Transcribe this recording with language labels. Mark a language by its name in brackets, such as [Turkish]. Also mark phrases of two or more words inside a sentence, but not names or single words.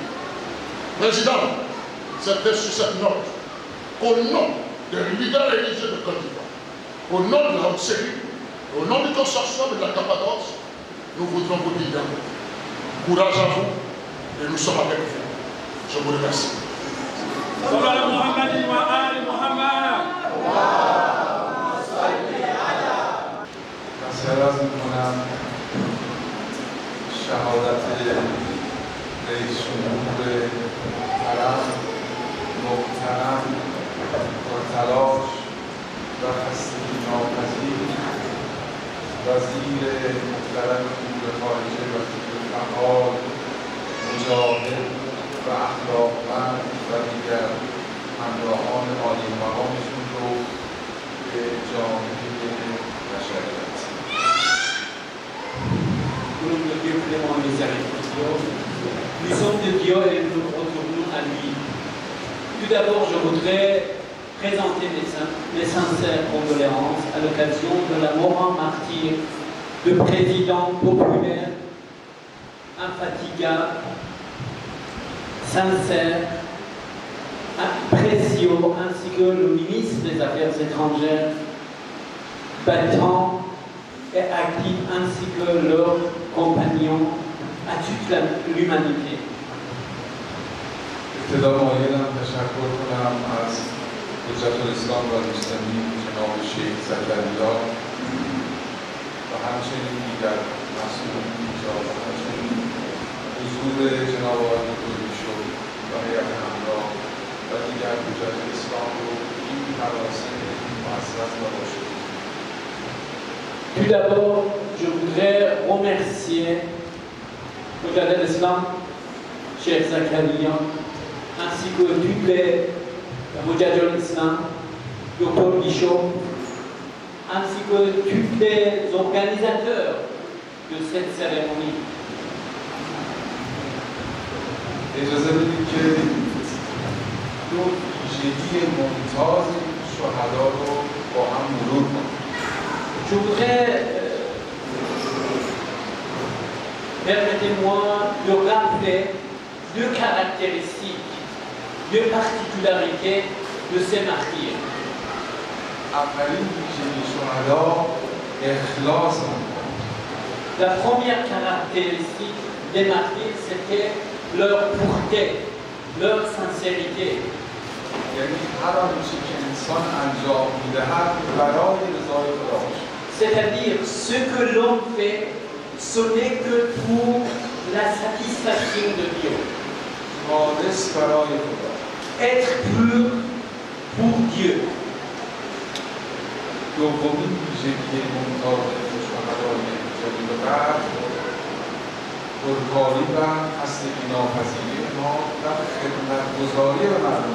[French] Président, c'était sur cette note qu'au nom des leaders religieux de Côte d'Ivoire, au nom de la Haute-Série, au nom du consortium et de la Cappadoce, nous voudrons vous dire courage à vous et nous sommes avec vous. Je vous remercie. [Persian] سراز میکنم شهادت رئیس جمهور محترم با تلاش و خستگی ناپذیر وزیر محترم امور خارجه و فعال مجاهد و اخلاقمند و دیگر همراهان عالی مقامشون رو به جامعه بشریت. [French] Nom de Dieu clément et miséricordieux, nous sommes de Dieu et nous nous retournons à lui. Tout d'abord, je voudrais présenter mes sincères condoléances à l'occasion de la mort en martyr de président populaire, infatigable, sincère, précieux, ainsi que le ministre des Affaires étrangères, battant et actif, ainsi que leurs compagnons, à toute l'humanité. [Persian] ابتدا مایلم تشکر کنم از حجت الاسلام و المسلمین جناب شیخ زکریا و همچنین دیگر مسئولین و همچنین حضور جناب آقای دکتر و هیئت همراه و دیگر حجت اسلام رو این مراسم معزز و باشکوه. [French] Tout d'abord, je voudrais remercier le [Arabic] حجة الإسلام, [French] Cheikh Zakaria, ainsi que tous les [Arabic] حجة الإسلام, [French] Dr Bichot, ainsi que tous les organisateurs de cette cérémonie. [Persian] اجازه بدید که دو ویژگی ممتاز شهدا رو با هم مرور کنیم. [French] Je voudrais, permettez-moi de rappeler deux caractéristiques, deux particularités de ces martyrs. [Persian] اولین ویژگی شهدا اخلاص [French] La première caractéristique des martyrs, c'était leur pureté, leur sincérité. [Persian] یعنی هر آنچه که انسان انجام می‌دهد برای رضای خدا باشد. [French] C'est-à-dire, ce que l'homme fait, ce n'est que pour la satisfaction de Dieu. [Persian] خالص برای خدا. [French] Être pur pour Dieu. [Persian] دومین ویژگی ممتاز شهدای جلیل قدر پرکاری و خستگی ناپذیری ما در خدمت‌گزاری به مردم.